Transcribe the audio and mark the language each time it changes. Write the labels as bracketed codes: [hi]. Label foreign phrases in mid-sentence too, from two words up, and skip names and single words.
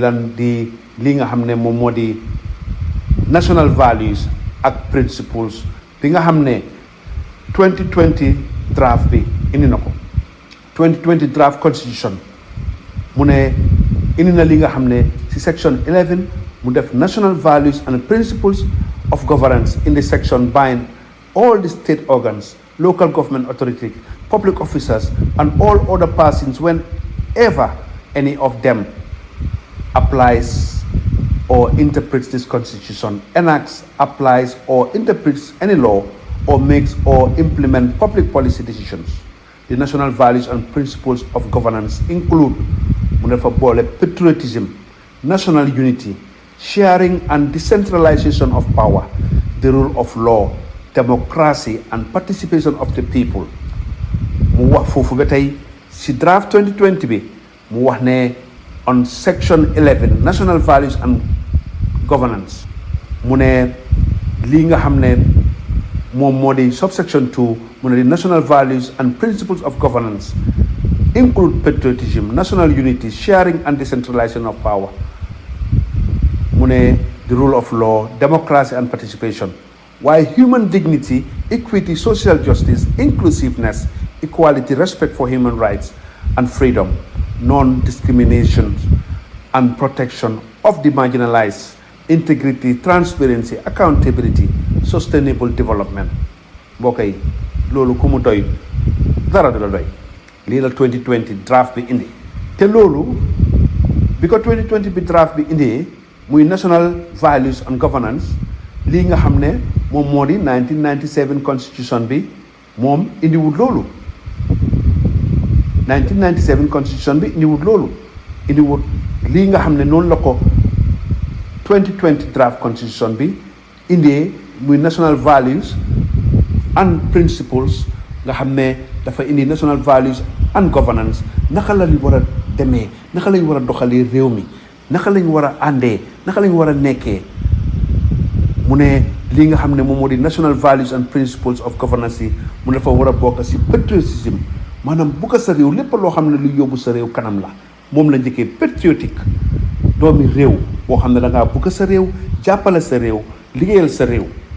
[wo] lan di li nga xam ne moom moo di [en] national values [wo] ak principles bi nga xam ne 2020 draft bi indi na ko 2020 [en] draft constitution [wo] mu ne indi na li nga xam ne ci section [en] 11 [wo] mu def [en] national values and principles of governance in the section bind all the state organs, local government authorities, public officers, and all other persons whenever any of them applies or interprets this constitution, enacts, applies, or interprets any law, or makes or implement public policy decisions. The national values and principles of governance include patriotism, national unity, sharing and decentralization of power, the rule of law, democracy, and participation of the people. [wo] Mu wax fofu betay ci draft 2020 bi mu wax ne on section 11 national values and governance mu ne [en] li nga xamne mom modi subsection 2 mu ne the national values and principles of governance include patriotism, national unity, sharing and decentralization of power. Mune, the rule of law, democracy and participation. While human dignity, equity, social justice, inclusiveness, equality, respect for human rights and freedom, non-discrimination and protection of the marginalized, integrity, transparency, accountability, sustainable development. [wo] Bokay, lolu kumu doy, dara du la doy. Lii la 2020 draft bi indi te loolu bi ko 2020 bi draft bi indi muy [en] national values and governance [wo] lii nga xam ne moom moo di 1997 constitution bi moom indiwul loolu 1997 constitution bi indiwul loolu indiwul lii nga xam ne noonu la ko 2020 [en] draft constitution [wo] bi indee muy [en] national values and principles [wo] nga xam ne dafa indi [en] national values and governance [wo] naka la ñu war a demee naka lañ war a doxalee réew mi naka lañ war a àndee naka lañ war a nekkee mu ne lii nga xam ne moom moo di [en] national values and principles of governance [wo] yi mu dafa war a bokk si patriotisme maanaam bu ko sa réew lépp loo xam ne lu yóbbu sa réew kanam la moom la njëkkee patriotique doomi réew boo xam ne da ngaa bugg sa réew jàppale sa réew liggéeyal sa réew